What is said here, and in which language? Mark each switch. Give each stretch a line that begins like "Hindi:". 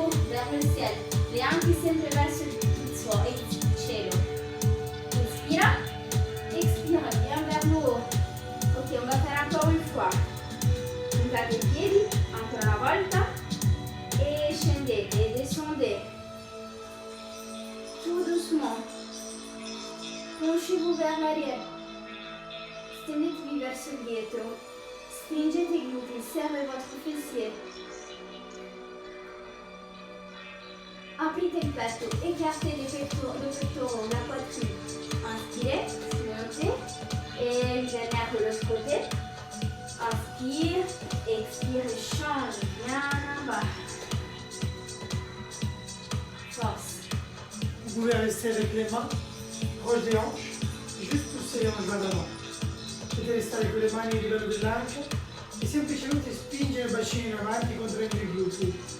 French: vers le ciel,
Italian: le anche sempre verso il cielo. Inspira, expira,
French: viens vers le haut. Ok, on va faire encore une fois.
Italian: Puntate i piedi, ancora una volta, e scendete e
French: descendez. Tout doucement. Penchez-vous vers l'arrière.
Italian: Stendetevi verso il dietro. Stringete i glutei,
French: serrez votre fessier.
Italian: Aprite il petto,
French: écartez le pectoraux, la poitrine. Inspirez, montez. Et une dernière de l'autre côté. Inspire, expire et change bien en bas. Force. Vous pouvez rester avec les mains proches des hanches, juste pousser les hanches vers l'avant.
Italian: Potete restare con le mani a livello dell'ancia e semplicemente spingere il bacino in avanti contraendo i glutei.